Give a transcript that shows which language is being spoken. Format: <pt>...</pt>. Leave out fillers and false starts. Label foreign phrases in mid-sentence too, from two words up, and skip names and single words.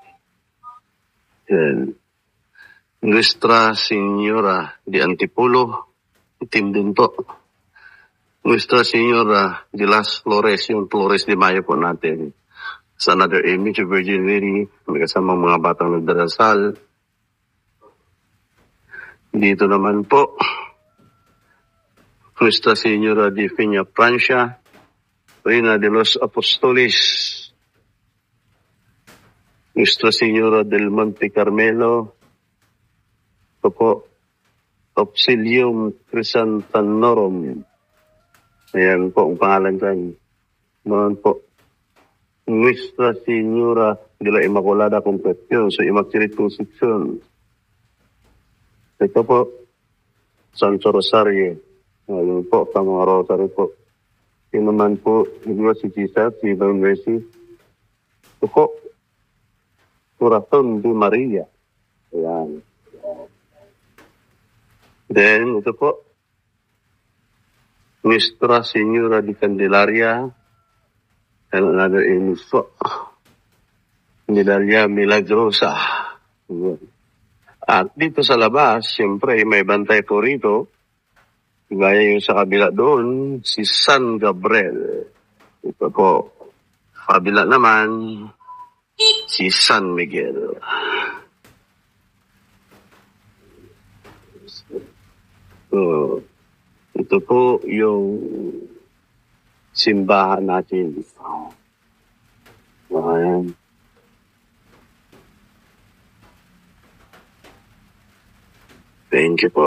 <tl>Yan. Nuestra Señora de Antipolo, itim din po. Nuestra Señora de las Flores, yung Flores de Mayo po natin. Sa</tl> <en>another image of Virgin Mary,</en> <tl>may kasamang mga batang nagdarasal. Dito naman po, Nuestra Señora de Peña Francia, Reina de los Apostoles, Nuestra Señora del Monte Carmelo, ito po, Auxilium Crisantanorum. Ayan po ang pangalan dyan. Noon po, Nuestra Señora de la Immaculada Concepción, so Immaculate Conception. Ito po, Santo Rosario. Ayan po, mga rosary po. Yun naman po, si Jesus, si Divine Mercy. Ito po, Corazon de Maria. Ayan. Then, ito po, Nuestra Señora de Candelaria,</tl> <en>and another in Candelaria Milagrosa.</en> <tl>At dito sa labas, siyempre may bantay po rito. Gaya yung sa kabila doon, si San Gabriel. Ito po. Kabila naman, si San Miguel. So, ito po yung simbahan natin. Ayan.</tl> <en>Thank you</en> <tl>po.</tl>